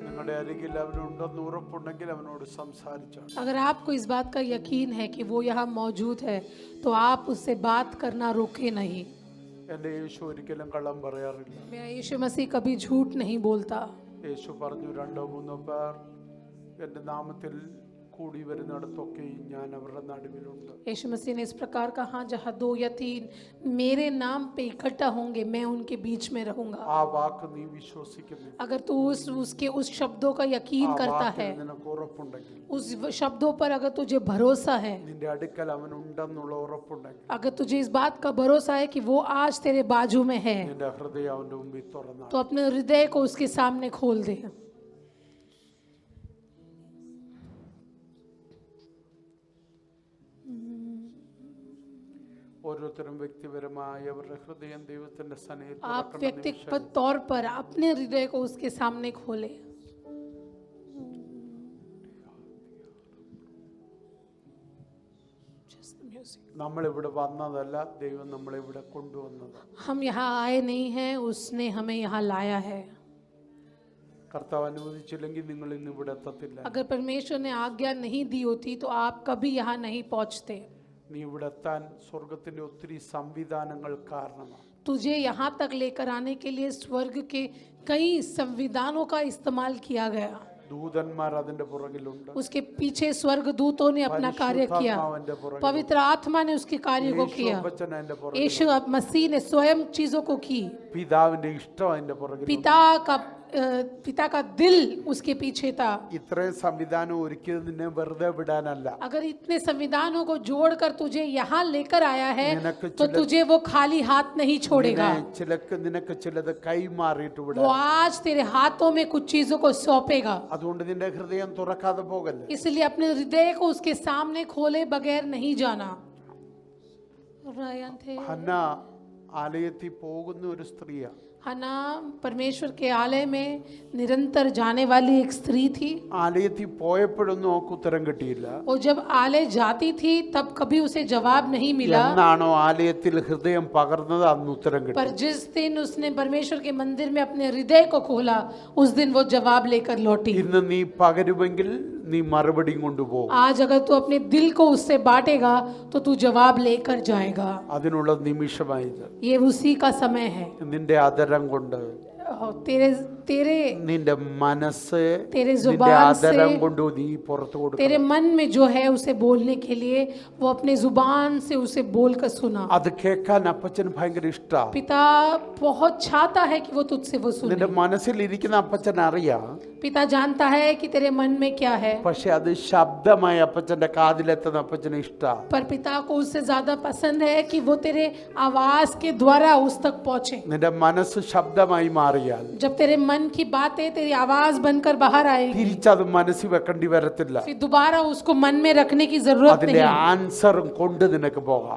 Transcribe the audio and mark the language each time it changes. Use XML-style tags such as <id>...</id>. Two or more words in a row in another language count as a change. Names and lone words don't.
<hi>अगर आपको इस बात का यकीन है कि वो यहाँ मौजूद है तो आप उससे बात करना रोके नहीं। मेरा यीशु मसीह कभी झूठ नहीं बोलता।</hi> <ml>യേശു പറഞ്ഞു, 2-3 പേർ എൻ്റെ നാമത്തിൽ കൂടി വരുന്നിടത്തൊക്കെയും ഞാൻ അവരുടെ നടുവിലുണ്ട്.</ml> <hi>यीशु मसीह ने इस प्रकार कहा, जहाँ 2 या 3 मेरे नाम पे इकट्ठा होंगे मैं उनके बीच में रहूंगा।</hi> <ml>ആ വാക്ക് നീ വിശ്വസിക്കുന്നു,</ml> <hi>अगर तू उस शब्दों का यकीन करता है,</hi> <ml>നിനക്ക് ഉറപ്പുണ്ടെങ്കിൽ,</ml> <hi>उस शब्दों पर अगर तुझे भरोसा है,</hi> <ml>നിന്റെ അടുക്കൽ അവൻ ഉണ്ടെന്നുള്ള ഉറപ്പുണ്ടെങ്കിൽ,</ml> <hi>अगर तुझे इस बात का भरोसा है कि वो आज तेरे बाजू में है,</hi> <ml>നിന്റെ ഹൃദയം അവന്റെ മുമ്പിൽ തുറന്നാ</ml> <hi>तो अपने हृदय को उसके सामने खोल दे।</hi> <ml>ഓരോരുത്തരും വ്യക്തിപരമായി അവരുടെ ഹൃദയം ദൈവത്തിന്റെ സന്നിധിയിൽ</ml> <hi>आप व्यक्तिगत तौर पर अपने हृदय को उसके सामने खोले।</hi> <ml>നമ്മൾ ഇവിടെ വന്നതല്ല, ദൈവം നമ്മളെ ഇവിടെ കൊണ്ടുവന്നത്.</ml> <hi>हम यहाँ आए नहीं हैं, उसने हमें यहाँ लाया है।</hi> <ml>കർത്താവ് അനുവദിച്ചില്ലെങ്കിൽ നിങ്ങൾ ഇന്ന് ഇവിടെ എത്തത്തില്ല.</ml> <hi>अगर परमेश्वर ने आज्ञा नहीं दी होती तो आप कभी यहाँ नहीं पहुँचते।</hi> <ml>നീ ഇവിടെ എത്താൻ സ്വർഗത്തിന്റെ ഒത്തിരി സംവിധാനങ്ങൾ കാരണമാണ്.</ml> <hi>तुझे यहाँ तक लेकर आने के लिए स्वर्ग के कई संविधानों का इस्तेमाल किया गया।</hi> <ml>ദൂതന്മാർ അതിന്റെ പുറകിലുണ്ട്.</ml> <hi>उसके पीछे स्वर्ग दूतों ने अपना कार्य किया, पवित्र आत्मा ने उसके कार्य को किया, यीशु मसीह ने स्वयं चीजों को की,</hi> <ml>പിതാവിന്റെ ഇഷ്ടം അതിന്റെ പുറകിൽ,</ml> <hi>पिता का दिल उसके पीछे था।</hi> <ml>ഇത്രയും സംവിധാനം ഒരുക്കിയത് നിന്നെ വെറുതെ വിടാനല്ല.</ml> <hi>अगर इतने संविधानों को जोड़कर तुझे यहाँ लेकर आया है तो तुझे वो खाली हाथ नहीं छोड़ेगा।</hi> <ml>നിനക്ക് ചിലത് കൈമാറിയിട്ട് വിടാൻ,</ml> <hi>वो आज तेरे हाथों में कुछ चीजों को सौंपेगा।</hi> <ml>അതുകൊണ്ട് നിന്റെ ഹൃദയം തുറക്കാതെ പോകല്ലേ.</ml> <hi>इसलिए अपने हृदय को उसके सामने खोले बगैर नहीं जाना।</hi> <ml>ഹന്ന ആലയത്തിൽ പോകുന്ന ഒരു സ്ത്രീയാ.</ml> <hi>हन्ना परमेश्वर के आलय में निरंतर जाने वाली एक स्त्री थी।</hi> <ml>ആലയത്തിൽ പോയപ്പോഴൊന്നും അവൾക്ക് ഉത്തരം കിട്ടിയില്ല.</ml> <hi>वो जब आलय जाती थी तब कभी उसे जवाब नहीं मिला।</hi> <ml>എന്നാണോ ആലയത്തിൽ ഹൃദയം പകർന്നത് അന്ന് ഉത്തരം കിട്ടി.</ml> <hi>पर जिस दिन उसने परमेश्वर के मंदिर में अपने हृदय को खोला उस दिन वो जवाब लेकर लौटी।</hi> <ml>ഇന്ന് നീ പകരുമെങ്കിൽ നീ മറുപടിയും കൊണ്ടുപോകും.</ml> <hi>आज अगर तू अपने दिल को उससे बांटेगा तो तू जवाब लेकर जाएगा।</hi> <ml>അതിനുള്ള നിമിഷമായത്.</ml> <hi>ये उसी का समय है।</hi> <ml>നിന്റെ ആദരം കൊണ്ട്,</ml> <hi>तेरे</hi> <ml>നിന്റെ മനസ്സ്,</ml> <hi>तेरे</hi> <ml>നിന്റെ</ml> <hi>जुबान</hi> <ml>ആദരം</ml> <hi>से,</hi> <ml>കൊണ്ട് നീ പുറത്തു കൊടുക്കണം.</ml> <hi>तेरे मन में जो है उसे बोलने के लिए वो अपने जुबान से उसे बोलकर सुना।</hi> <ml>അത് കേൾക്കാൻ അപ്പച്ചന് ഭയങ്കര ഇഷ്ടാ.</ml> <hi>पिता बहुत चाहता है कि वो तुझसे वो सुने।</hi> <ml>നിന്റെ മനസ്സിൽ ഇരിക്കുന്ന അപ്പച്ചൻ അറിയാം.</ml> <hi>पिता जानता है कि तेरे मन में क्या है,</hi> <ml>പക്ഷെ അത് ശബ്ദമായി അപ്പച്ചന്റെ കാതിലെത്തുന്ന അപ്പച്ചന് ഇഷ്ടാ.</ml> <hi>पर पिता को उससे ज्यादा पसंद है कि वो तेरे आवाज के द्वारा उस तक पहुंचे।</hi> <ml>നിന്റെ മനസ്സ് ശബ്ദമായി മാറിയാൽ,</ml> <hi>जब तेरे मन की बातें तेरी आवाज बनकर बाहर आएगी</hi> <ml>തിരിച്ചത് മനസ്സിൽ വെക്കേണ്ടി വരത്തില്ല.</ml> <hi>फिर दोबारा उसको मन में रखने की जरूरत</hi> <ml>അതിന്റെ</ml> <hi>नहीं,</hi> <ml>ആൻസറും കൊണ്ട് നിനക്ക് പോകാം.</ml>